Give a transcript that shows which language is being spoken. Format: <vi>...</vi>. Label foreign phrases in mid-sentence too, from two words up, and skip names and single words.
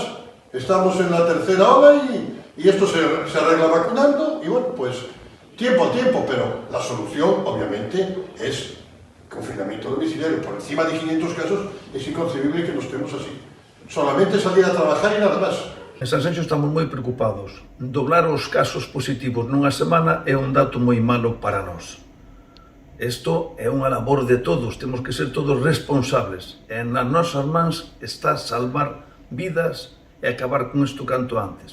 <es>Estamos en la tercera ola y esto se arregla vacunando y bueno, pues tiempo al tiempo, pero la solución obviamente es confinamiento domiciliario. Por encima de 500 casos es inconcebible que nos estemos así. Solamente salir a trabajar y nada más.</es> <gl>En Sanxenxo estamos moi preocupados. Doblar os casos positivos nunha semana é un dato moi malo para nós. Isto é unha labor de todos, temos que ser todos responsables. E nas nosas mans está salvar vidas e acabar con isto canto antes.</gl>